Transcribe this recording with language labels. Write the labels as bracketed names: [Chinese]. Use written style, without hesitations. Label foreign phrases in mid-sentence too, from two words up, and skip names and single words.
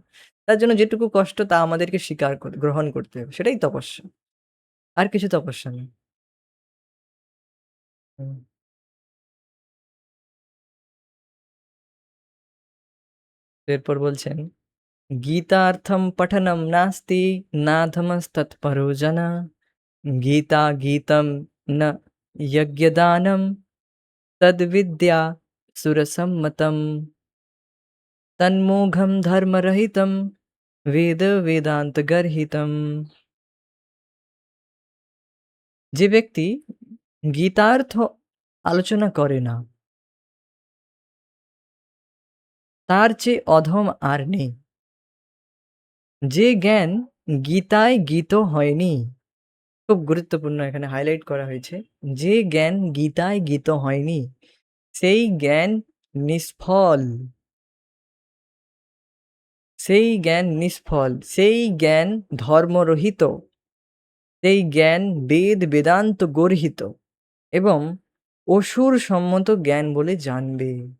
[Bangla] তার জন্য যেটুকু কষ্ট তা আমাদেরকে গ্রহণ করতে হবে। সেটাই তপস্যা। আর কিছু তপস্যা নেই। হুম। এরপর বলছেন [Sanskrit] गीतार्थं पठनं नास्ति नाधमस्तत्परो जन गीता गीतं न यज्ञदानं तद्विद्या सुरसम्मतम् तन्मोघं धर्मरहितं वेद वेदान्तगर्हितम्। [Bangla] যে ব্যক্তি গীতার্থ আলোচনা করে না তার চেয়ে অধম আর নেই। যে জ্ঞান গীতায় গীত হয়নি, খুব গুরুত্বপূর্ণ এখানে হাইলাইট করা হয়েছে, যে জ্ঞান গীতায় গীত হয়নি সেই জ্ঞান নিষ্ফল, সেই জ্ঞান নিষ্ফল, সেই জ্ঞান ধর্মরহিত, সেই জ্ঞান বেদ বেদান্ত গর্হিত এবং অসুর সম্মত জ্ঞান বলে জানবে।